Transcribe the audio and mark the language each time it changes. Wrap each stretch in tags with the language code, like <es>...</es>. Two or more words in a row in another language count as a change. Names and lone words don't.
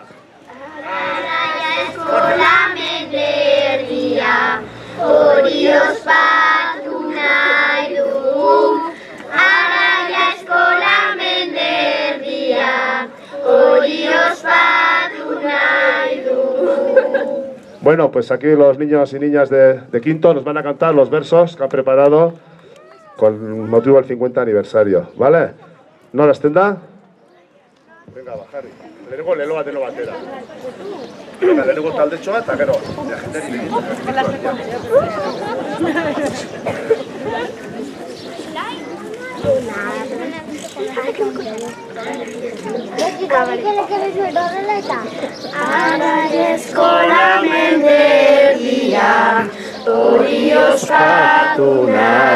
<eu>Araia eskola menderdia, hori ospatu nahi dugu. Araia eskola menderdia, hori ospatu nahi dugu. Bueno,</eu> <es>pues aquí los niños y niñas de quinto nos van a cantar los versos que han preparado con motivo del 50 aniversario, ¿vale? ¿No las tendrá? Venga, bajar.</es> <eu>Lehenengo leloa deno batera. Venga, lehenengo taldetxo bat, eta gero. Araia eskola menderdia, hori ospatu nahi</eu>